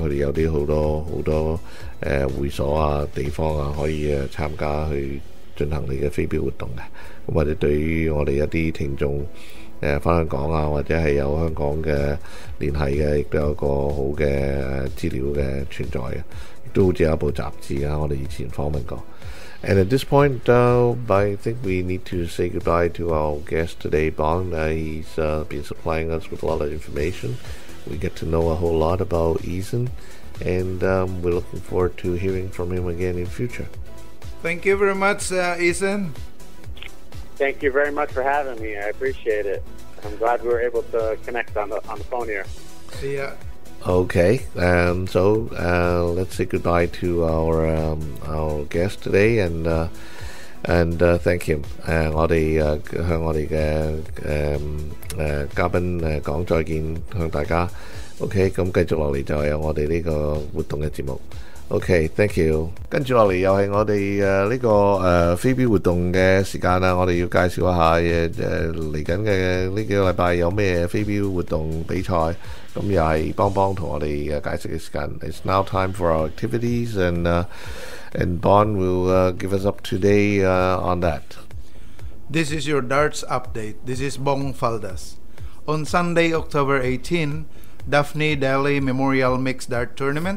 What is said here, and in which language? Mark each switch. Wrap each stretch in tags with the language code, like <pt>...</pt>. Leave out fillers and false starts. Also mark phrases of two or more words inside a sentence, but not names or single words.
<yue>佢哋有啲好多會所啊地方啊，可以參加去進行你嘅飛鏢活動嘅。咁或者對於我哋一啲聽眾翻香港啊，或者係有香港嘅聯繫嘅，亦都有個好嘅資料嘅存在嘅。都好似有一部雜誌啊，我哋以前訪問過。</yue> <en>And at this point, I think we need to say goodbye to our guest today, Bong. He's been supplying us with a lot of information. We get to know a whole lot about Ethan, and we're looking forward to hearing from him again in future. Thank you very much, Ethan. Thank you very much for having me. I appreciate it. I'm glad we were able to connect on the phone here. Yeah. Okay, so let's say goodbye to our guest today, and thank him.</en> <yue>我哋向我哋嘅嘉賓講再見，向大家。OK， 咁繼續落嚟就係有我哋呢個活動嘅節目。OK，</yue> <en>thank you。</en> <yue>跟住落嚟又係我哋呢個飛鏢活動嘅時間啦。我哋要介紹一下嚟緊嘅呢幾個禮拜有咩飛鏢活動比賽。咁又係邦邦同我哋解釋嘅時間。</yue> <en>It's now time for our activities, and Bon will give us up today on that. This is your darts update. This is Bong Faldas. On Sunday, October 18, Daphne Daly Memorial Mixed Dart Tournament.</en>